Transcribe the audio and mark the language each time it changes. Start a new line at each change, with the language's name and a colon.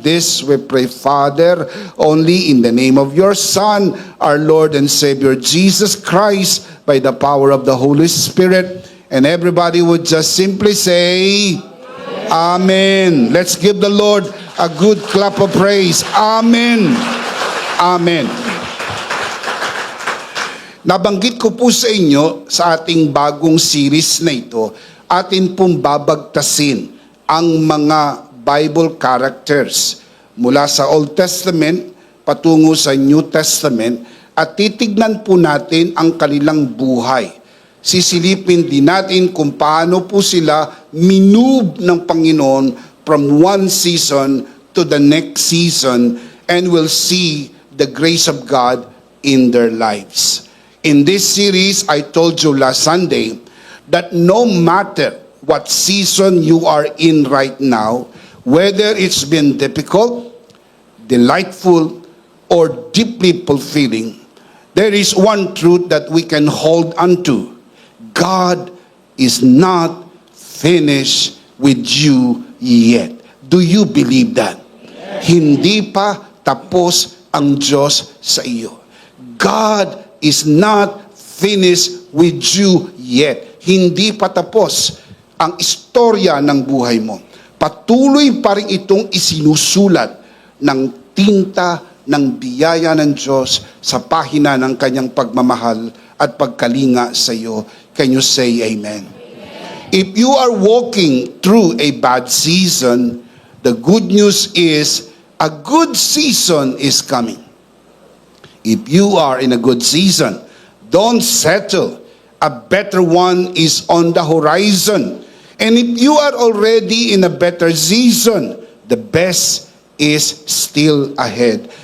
English: This we pray, Father, only in the name of your Son, our Lord and Savior, Jesus Christ, by the power of the Holy Spirit. And everybody would just simply say, Amen. Let's give the Lord a good clap of praise. Amen. Amen.
Filipino: Nabanggit ko po sa inyo sa ating bagong series na ito, atin pong babagtasin ang mga Bible characters mula sa Old Testament patungo sa New Testament at titignan po natin ang kanilang buhay. Sisilipin din natin kung paano po sila minove ng Panginoon
English: from one season to the next season, and we'll see the grace of God in their lives. In this series, I told you last Sunday that no matter what season you are in right now, whether it's been difficult, delightful, or deeply fulfilling, there is one truth that we can hold onto. God is not finished with you yet. Do you believe that? Yes.
Filipino: Hindi pa tapos ang Diyos sa iyo.
English: God is not finished with you yet.
Filipino: Hindi pa tapos ang istorya ng buhay mo. Patuloy pa rin itong isinusulat ng tinta ng biyaya ng Diyos sa pahina ng kanyang pagmamahal at pagkalinga sa iyo.
English: Can you say amen? Amen? If you are walking through a bad season, the good news is a good season is coming. If you are in a good season, don't settle. A better one is on the horizon. And if you are already in a better season, the best is still ahead.